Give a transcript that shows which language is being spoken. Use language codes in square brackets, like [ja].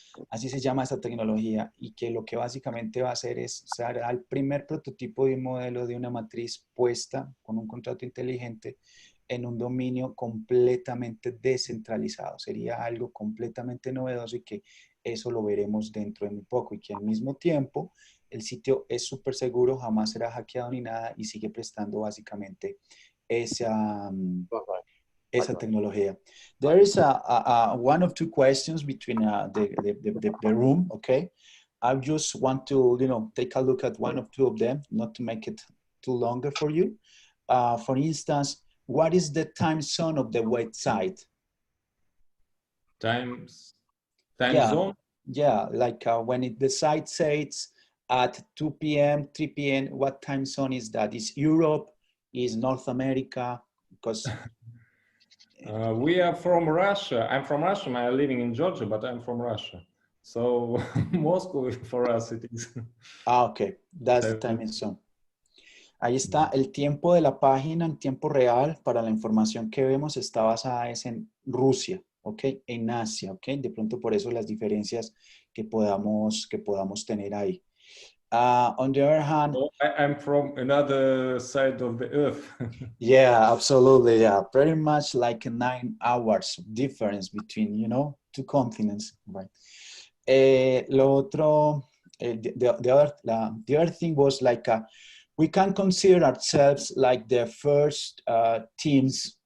[es] Así se llama esta tecnología, y que lo que básicamente va a hacer es ser el primer prototipo de un modelo de una matriz puesta con un contrato inteligente en un dominio completamente descentralizado. Sería algo completamente novedoso y que eso lo veremos dentro de muy poco, y que al mismo tiempo el sitio es súper seguro, jamás será hackeado ni nada, y sigue prestando básicamente esa tecnología. [en] There is one of two questions between the room, okay? I just want to, take a look at one of two of them, not to make it too longer for you. For instance, what is the time zone of the website? Time yeah, zone? Yeah, like when the site says at 2 p.m., 3 p.m., what time zone is that? Is Europe? Is North America? Because we are from Russia. I'm from Russia. I'm living in Georgia, but I'm from Russia. So Moscow for us it is. Okay, that's the time zone. [es] Ahí está el tiempo de la página en tiempo real. Para la información que vemos está basada en Rusia, ¿ok? En Asia, ¿ok? De pronto por eso las diferencias que podamos tener ahí. [en] On the other hand, I'm from another side of the earth. Yeah, absolutely. Yeah, pretty much like 9 hours difference between, two continents, right? [es] Lo otro, [en] the other thing was like we can consider ourselves like the first teams